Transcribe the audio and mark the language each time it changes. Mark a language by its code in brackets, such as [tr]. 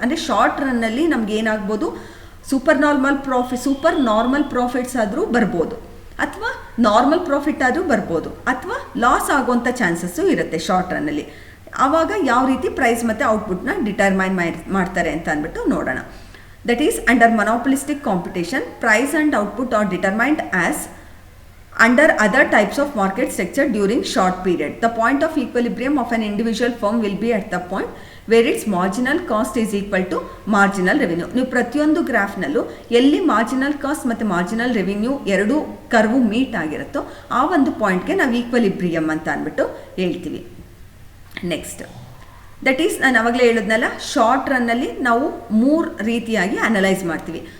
[kn] ಅಂದರೆ ಶಾರ್ಟ್ ರನ್ನಲ್ಲಿ ನಮ್ಗೆ ಏನಾಗ್ಬೋದು, ಸೂಪರ್ ನಾರ್ಮಲ್ ಪ್ರಾಫಿಟ್ಸ್ ಆದರೂ ಬರ್ಬೋದು, ಅಥವಾ ನಾರ್ಮಲ್ ಪ್ರಾಫಿಟ್ ಆದರೂ ಬರ್ಬೋದು, ಅಥವಾ ಲಾಸ್ ಆಗುವಂಥ ಚಾನ್ಸಸ್ಸು ಇರುತ್ತೆ ಶಾರ್ಟ್ ರನ್ನಲ್ಲಿ. ಆವಾಗ ಯಾವ ರೀತಿ ಪ್ರೈಸ್ ಮತ್ತು ಔಟ್ಪುಟ್ನ ಡಿಟರ್ಮೈನ್ ಮಾಡ್ತಾರೆ ಅಂತ ಅಂದ್ಬಿಟ್ಟು ನೋಡೋಣ. [en] That is under monopolistic competition, price and output are determined as under other types of market structure during short period. The point of equilibrium of an individual firm will be at the point where its marginal cost is equal to marginal revenue. [kn] ನೀವು ಪ್ರತಿಯೊಂದು ಗ್ರಾಫ್ನಲ್ಲೂ ಎಲ್ಲಿ marginal cost ಮತ್ತು marginal revenue ಎರಡೂ ಕರ್ವು meet ಆಗಿರುತ್ತೋ ಆ ಒಂದು ಪಾಯಿಂಟ್ಗೆ ನಾವು equilibrium ಅಂತ ಅಂದ್ಬಿಟ್ಟು ಹೇಳ್ತೀವಿ. [en] next that is [kn] ನಾನು ಅವಾಗಲೇ ಹೇಳಿದ್ನಲ್ಲ, ಶಾರ್ಟ್ ರನ್ನಲ್ಲಿ ನಾವು 3 ರೀತಿಯಾಗಿ ಅನಲೈಸ್ ಮಾಡ್ತೀವಿ.